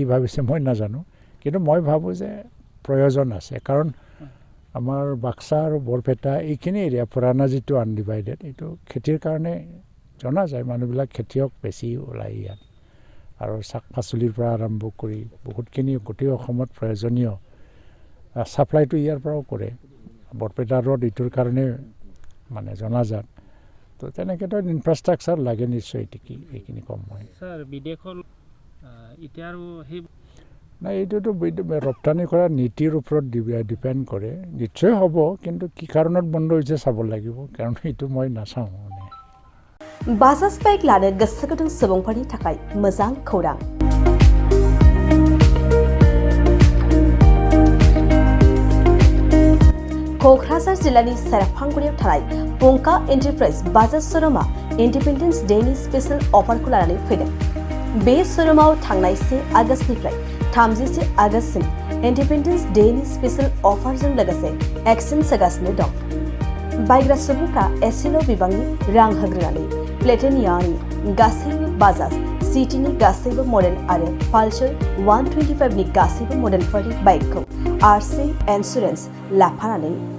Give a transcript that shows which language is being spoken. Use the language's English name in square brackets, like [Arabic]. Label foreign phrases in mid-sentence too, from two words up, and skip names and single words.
[Assamese] ভাবিছে মই নাজানো কিন্তু মই ভাবোঁ যে প্ৰয়োজন আছে কাৰণ আমাৰ বাক্সা আৰু বৰপেটা এইখিনি এৰিয়া পুৰাণা যিটো আনডিভাইডেড এইটো খেতিৰ কাৰণে জনা যায় মানুহবিলাক খেতিয়ক বেছি ওলাই ইয়াত আৰু শাক পাচলিৰ পৰা আৰম্ভ কৰি বহুতখিনি গোটেই অসমত প্ৰয়োজনীয় ছাপ্লাইটো ইয়াৰ পৰাও কৰে বৰপেটা ৰোড এইটোৰ কাৰণে মানে জনাজাত তো তেনেকৈতো ইনফ্ৰাষ্ট্ৰাকচাৰ লাগে নিশ্চয় এইখিনি কম হয় ছাৰ বিদেশৰ এতিয়া আৰু সেই নাই এইটোতো ৰপ্তানি কৰা নীতিৰ ওপৰত ডিপেণ্ড কৰে নিশ্চয় হ'ব কিন্তু কি কাৰণত বন্ধ হৈছে চাব লাগিব কাৰণ এইটো মই নাচাওঁ মানে [Bodo] बाजाज बाइक लानो गोसो गुदुं सुबुंफोरनि थाखाय मोजां खौरां क'क्राझार जिल्लानि सेरफांगुरियाव थानाय पंका एन्टारप्राइज बाजाज श'रुमा इन्डिपेन्डेन्स डेनि [English] special offer [Bodo] लानानै फैदों बे श'रुमाव थांनाय 1 आगस्तनिफ्राय 31 आगस्तसिम इन्डिपेन्डेन्स डेनि [English] special offer [Bodo] लोगोसे एक्सचेन्ज होगासिनो दं बायग्रा सुबुंफ्रा एसेल' बिबांनि रां होग्रोनानै प्लेटिनियानि गासैबो बाजाज सिटीनि गासैबो मडेल आरो पालसार 125 नि गासैबो मडेलफोरनि बाइकखौ [English] RC insurance [Bodo] लाफानानै